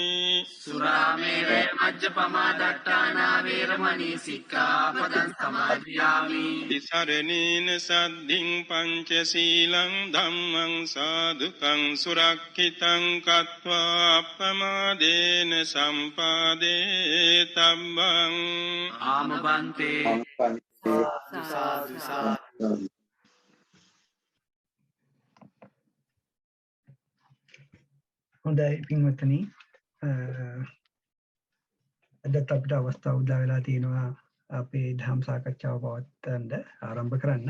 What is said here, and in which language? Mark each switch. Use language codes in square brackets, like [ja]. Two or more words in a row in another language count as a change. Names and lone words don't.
[pi] සුරාමේරය මජ්ජපමාදට්ඨානා වේරමණී සික්ඛාපදං සමාදියාමි තිසරණේන සද්ධින් පංචශීලං ධම්මං සාදුකං සුරක්ඛිතං කତ୍වා අප්පමාදේන සම්පාදේ තම්බං ආමබන්තේ [si] හොඳයි පින්වත්නි අදත් අපිට අවස්ථාව උදා වෙලා තියෙනවා අපේ ධම් සාකච්ඡාව පවත්වන්න ආරම්භ කරන්න.